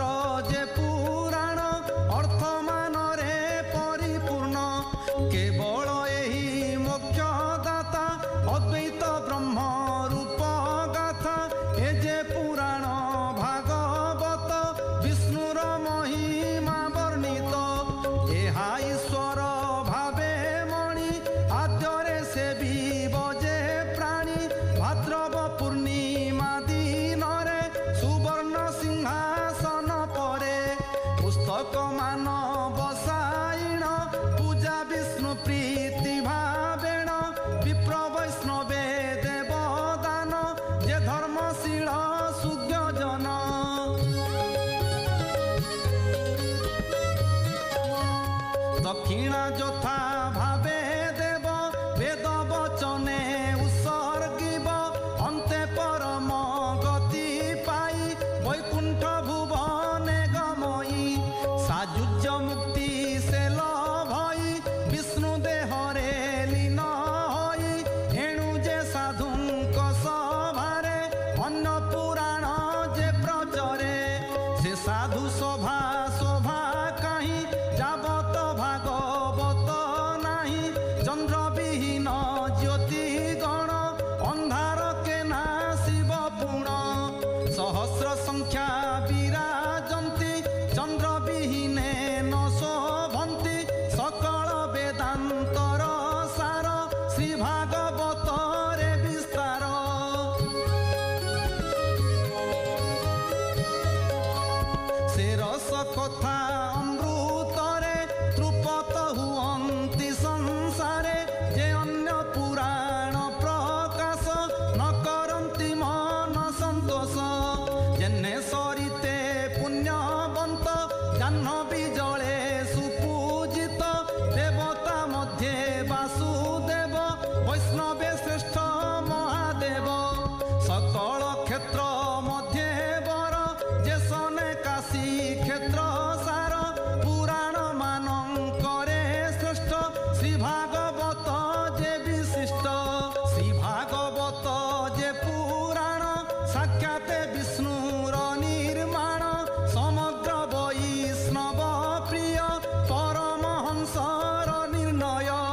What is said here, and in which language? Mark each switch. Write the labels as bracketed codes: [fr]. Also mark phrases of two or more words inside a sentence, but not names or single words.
[or] ଯେ ପୁରାଣ ଅର୍ଥ ମାନରେ ପରିପୂର୍ଣ୍ଣ କେବଳ ଏହି ମୋକ୍ଷ ଦାତା ଅଦ୍ୱୈତ ବ୍ରହ୍ମ ରୂପ ଗାଥା ଏ ଯେ ପୁରାଣ ଭାଗବତ ବିଷ୍ଣୁର ମହିମା ବର୍ଣ୍ଣିତ ଏହା ଈଶ୍ୱର ଭାବେ ମଣି ଆଦ୍ୟରେ ସେ ଭି ଭାଦ୍ରବ ପୂର୍ଣ୍ଣିମା ଦିନ ସୁବର୍ଣ୍ଣ ସିଂହାସନ ପରେ ପୁସ୍ତକ ମାନ ବସାଇଣ ପୂଜା ବିଷ୍ଣୁ ପ୍ରୀତି ଭାବେଣ ବିପ୍ର ବୈଷ୍ଣବେ ଦେବଦାନ ଯେ ଧର୍ମଶୀଳ ସୁଜ୍ଞ ଜନ ଦକ୍ଷିଣା ଯଥା ଭାବେ ଦେବ ବେଦ ବଚନେ ଅନ୍ତେ ପରମ ଗତି ପାଇ ବୈକୁଣ୍ଠ ଭୁବନେ ଗମଇ ସାୟୁଜ୍ୟ ମୁକ୍ତି ସେ ଲଭଇ ବିଷ୍ଣୁ ଦେହରେ ଲୀନ ହୋଇ ଏଣୁ ଯେ ସାଧୁଙ୍କ ସଭାରେ ଅନ୍ୟ ପୁରାଣ ଯେ ପ୍ରଚରେ ସେ ସାଧୁ ସଭା ଶୋଭା କାହିଁ ଯାବତ ଭାଗବତ ନାହିଁ ଚନ୍ଦ୍ର ବିହୀନ ଜ୍ୟୋତି ଗଣ ଅନ୍ଧାର ସହସ୍ର ସଂଖ୍ୟା ବିରାଜନ୍ତି ଚନ୍ଦ୍ର ବିହୀନେ ନ ଶୋଭନ୍ତି ସକଳ ବେଦାନ୍ତର ସାର ଶ୍ରୀ ଭାଗବତ ରେ ବିସ୍ତାର ସେ ରସ କଥା ଅମୃତ ରେ ତୃପତ ହୁଅନ୍ତି ସଂସାରେ ଯେ ଅନ୍ୟ ପୁରାଣ ପ୍ରକାଶ ନ କରନ୍ତି ମନ ସନ୍ତୋଷ ଯେନେ ସରିତେ ପୁଣ୍ୟବନ୍ତ ଜାହ୍ନବୀ ଜଳେ ସୁପୂଜିତ ଦେବତା ମଧ୍ୟେ ବାସୁଦେବ ବୈଷ୍ଣବେ ଶ୍ରେଷ୍ଠ ମହାଦେବ ସକଳ କ୍ଷେତ୍ର ମଧ୍ୟେ ବର ଯେସନେ କାଶୀ କ୍ଷେତ୍ର ସାର ପୁରାଣ ମାନଙ୍କରେ ଶ୍ରେଷ୍ଠ ଶ୍ରୀ ଭାଗବତ ଯେ ବିଶିଷ୍ଟ ଶ୍ରୀ ଭାଗବତ ଯେ ପୁରାଣ ସାକ୍ଷାତ ବିଷ୍ଣୁର ନିର୍ମାଣ ସମଗ୍ର ବୈଷ୍ଣବ ପ୍ରିୟ ପରମହଂସର ନିର୍ଣ୍ଣୟ